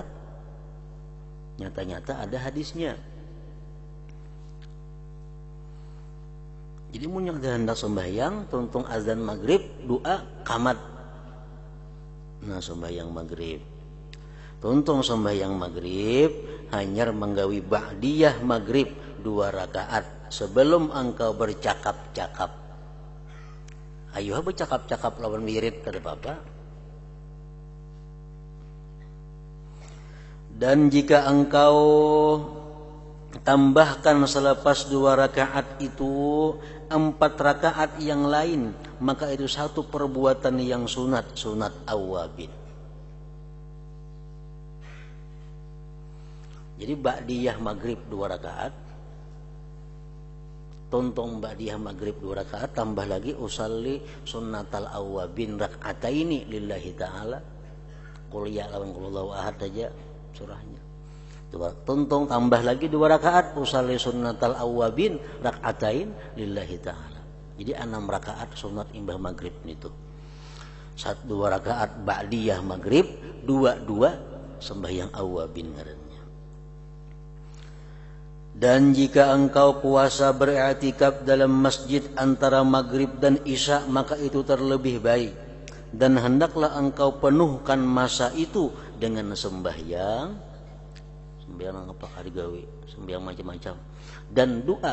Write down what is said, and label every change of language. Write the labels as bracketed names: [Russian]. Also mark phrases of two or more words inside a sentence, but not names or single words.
[Banjar] Nyata-nyata ada hadisnya. Jadi mun yang hendak sembahyang tungtung azan maghrib doa qamat. Nah, sembahyang maghrib. Tuntung sembahyang maghrib hanya menggawi ba'diyah maghrib 2 rakaat sebelum engkau bercakap-cakap. Ayo bercakap-cakap lawan wirid kada apa-apa. [Malay] Dan jika engkau tambahkan selepas 2 rakaat itu 4 rakaat yang lain, maka itu satu perbuatan yang sunat awwabin. [Banjar] Jadi ba'diyah maghrib 2 rakaat, tontong ba'diyah maghrib 2 rakaat, tambah lagi [Arabic] أصلي سنة الأوابين ركعتين لله تعالى. قل يا [Banjar] lawan [Arabic] قل هو الله أحد [Banjar] aja surahnya. Tontong tambah lagi 2 rakaat [Arabic] أصلي سنة الأوابين ركعتين لله تعالى. [Banjar] Jadi 6 rakaat sunat imbah maghrib itu. 2 rakaat ba'diyah maghrib, 2 sembahyang awwabin ngarannya. [Malay] Dan jika engkau puasa beriktikaf dalam masjid antara maghrib dan isya, maka itu terlebih baik. Dan hendaklah engkau penuhkan masa itu dengan sembahyang [Banjar] apa kali gawe, [Malay] sembahyang macam-macam, dan doa.